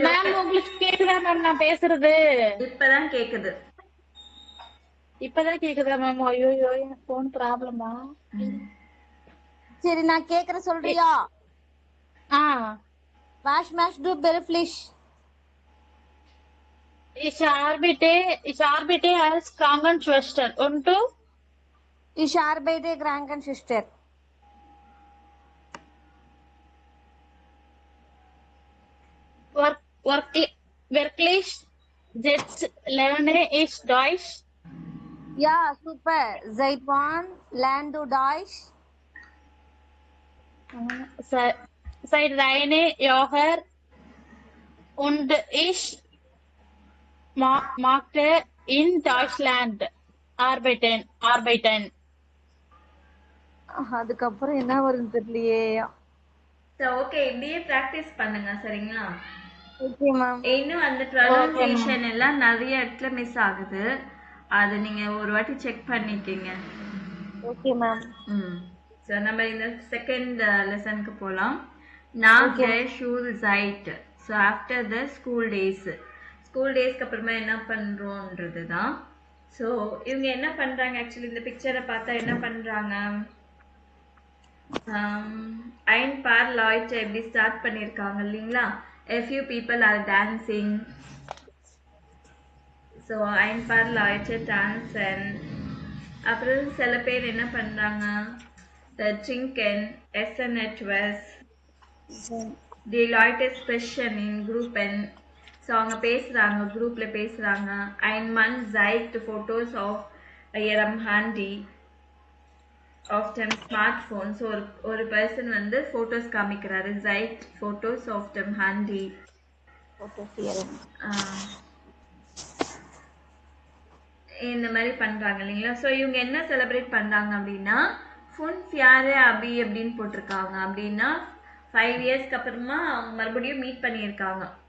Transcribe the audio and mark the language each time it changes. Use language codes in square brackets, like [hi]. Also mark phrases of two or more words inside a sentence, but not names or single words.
[ta] மேம் உங்களுக்கு கேக்குதா மேம் நான் பேசுறது இப்பதான் கேக்குது இப்பதான் கேக்குதா மேம் ஐயோ எனக்கு போன் ப்ராப்ளமா சரி நான் கேக்குற சொல்றியா [de] Was machst du beruflich Ich arbeite als Krankenschwester. Und du? Ich arbeite Krankenschwester. Wirklich? Jetzt lerne ich Deutsch. Ja, super. Seit wann lernst du Deutsch? Seit einem Jahr. Und ich magte in Deutschland arbeiten. [ta] அதுக்கப்புறம் என்ன வரும்னு தெரியலையே ஓகே இப்படியே பிராக்டிஸ் பண்ணுங்க சரிங்களா ஓகே மேம் இன்னும் அந்த ப்ரொனன்சியேஷன் எல்லாம் நிறைய இடத்துல மிஸ் ஆகுது அது நீங்க ஒரு வாட்டி செக் பண்ணிக்கங்க ஓகே மேம் சோ நம்ம இந்த [en] second lesson [ta] போலாம் [de] nach der Schulzeit [en] so after the school [ta] டேஸ்க்கு அப்புறமா என்ன பண்றோம்ன்றது தான் ஸோ இவங்க என்ன பண்றாங்க ஆக்சுவலி இந்த பிக்சரை பார்த்தா என்ன பண்றாங்க [de] ein paar Leute [ta] எப்படி ஸ்டார்ட் பண்ணியிருக்காங்க இல்லைங்களா [en] a few people are dancing [ta] ஸோ [de] ein paar Leute tanzen. [ta] அப்புறம் சில பேர் என்ன பண்றாங்க, [de] trinken, essen etwas, die Leute sprechen in Gruppen. [ta] ஸோ அவங்க பேசுறாங்க, குரூப்ல பேசுறாங்க. [de] ein Mann zeigt Fotos auf ihrem Handy, auf dem Smartphone. [ta] ஸோ ஒரு பர்சன் வந்து போட்டோஸ் காமிக்கிறாரு, [de] zeigt Fotos auf dem Handy. [ta] இந்த மாதிரி பண்றாங்க இல்லைங்களா. ஸோ இவங்க என்ன செலிப்ரேட் பண்றாங்க அப்படின்னா, [de] fünf Jahre Abi [ta] அப்படின்னு போட்டிருக்காங்க. அப்படின்னா 5 இயர்ஸ்க்கு அப்புறமா அவங்க மறுபடியும் மீட் பண்ணியிருக்காங்க.